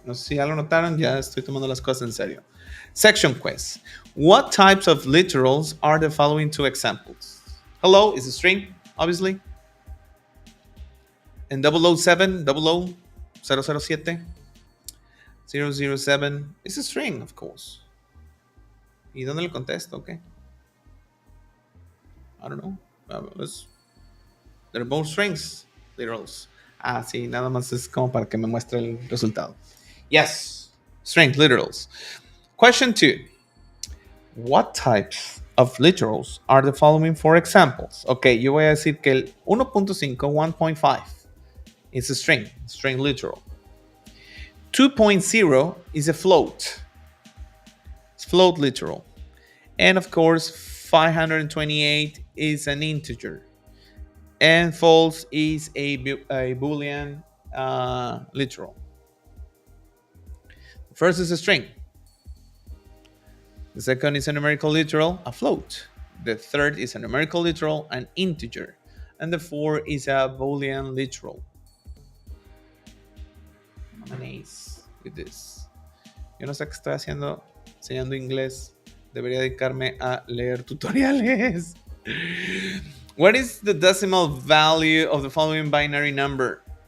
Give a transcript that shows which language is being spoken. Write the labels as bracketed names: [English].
[Spanish] No sé si ya lo notaron, ya estoy tomando las cosas en serio. [English] Section quest. What types of literals are the following two examples? Hello is a string, obviously. And 007, 007, 007 is a string, of course. [Spanish] ¿Y dónde le contesto? [English] Okay. I don't know. They're both strings, literals. [Spanish] Ah, sí, nada más es como para que me muestre el resultado. [English] Yes, string, literals. Question 2. What types of literals are the following four examples? [Spanish] Ok, yo voy a decir que el 1.5, 1.5 [English] is a string literal. 2.0 is a float. It's float literal. And of course, 528 is an integer. And false is a Boolean literal. First is a string. The second is a numerical literal, a float. The third is a numerical literal, an integer. And the fourth is a Boolean literal. I'm an ace with this. [Spanish] Yo no sé qué estoy haciendo enseñando inglés. Debería dedicarme a leer tutoriales. [English] What is the decimal value of the following binary number?